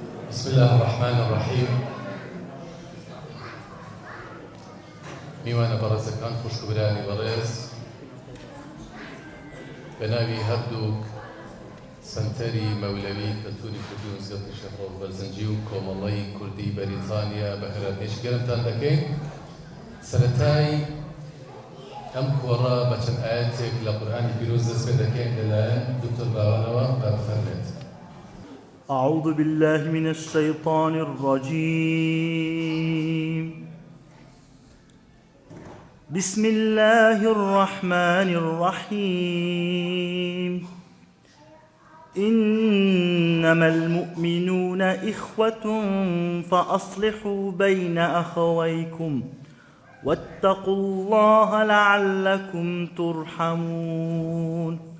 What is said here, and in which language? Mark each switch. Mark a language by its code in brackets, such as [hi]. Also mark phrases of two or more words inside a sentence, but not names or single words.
[ar] بسم الله الرحمن الرحيم. [ckb] میوانە بەڕێزەکان خوشکبرانی بەڕێز بەناوی هەردووک سەنتەری مەولەوی کەلتوری کوردی و مزگەوتی شێخ بەرزنجی و کۆمەڵەی کوردی بەریتانیا بە خێراتێکی گەرمتان دەکەین. سەرەتای ئەم کۆڕە بە چەند ئاەتێک لە قورئانی پیرۆز دەست پێ دەکەین لەلایەن دوکتۆر باوانەوە بەفەرمێت. [ar] أعوذ بالله من الشيطان الرجيم. بسم الله الرحمن الرحيم. إنما المؤمنون إخوة فأصلحوا بين أخويكم واتقوا الله لعلكم ترحمون.